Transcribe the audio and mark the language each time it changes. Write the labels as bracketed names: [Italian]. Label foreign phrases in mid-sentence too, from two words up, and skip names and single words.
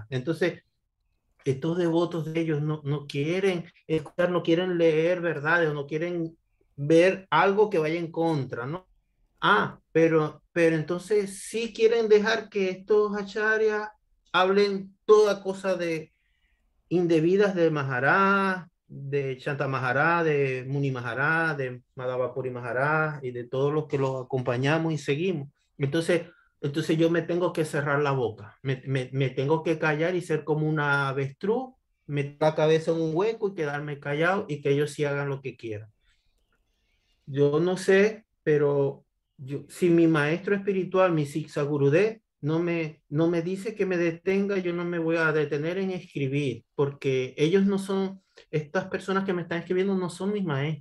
[Spanish] Entonces, estos devotos de ellos no quieren escuchar, no quieren leer verdades, o no quieren ver algo que vaya en contra, ¿no? Pero entonces sí quieren dejar que estos acharyas hablen toda cosa de indebidas de Maharaj, de Shanta Maharaj, de Muni Maharaj, de Madhava Puri Maharaj y de todos los que los acompañamos y seguimos. Entonces yo me tengo que cerrar la boca, me tengo que callar y ser como una avestruz, meter la cabeza en un hueco y quedarme callado y que ellos sí hagan lo que quieran. Yo no sé, pero si mi maestro espiritual, mi Siksa Gurudev, no me dice que me detenga, yo no me voy a detener en escribir, porque ellos no son, estas personas que me están escribiendo no son mis maestros.